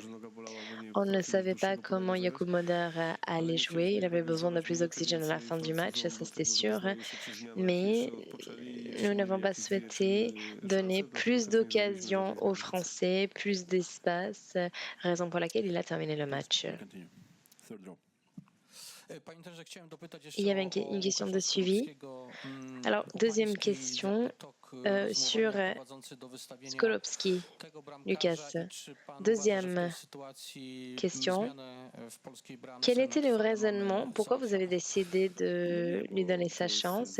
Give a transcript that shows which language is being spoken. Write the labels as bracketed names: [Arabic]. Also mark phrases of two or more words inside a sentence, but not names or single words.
[French] On ne savait pas comment Jakub Moder allait jouer. Il avait besoin de plus d'oxygène à la fin du match, ça c'était sûr. Mais nous n'avons pas souhaité donner plus d'occasions aux Français, plus d'espace, raison pour laquelle il a terminé le match. [English] Continue. Third row. [Polish] Panie trenerze, chciałem dopytać [French] Il [Polish] jeszcze [French] y avait une question de suivi. Alors, deuxième question sur Skorupski, Lucas. Deuxième question. Quel était le raisonnement? Pourquoi vous avez décidé de lui donner sa chance?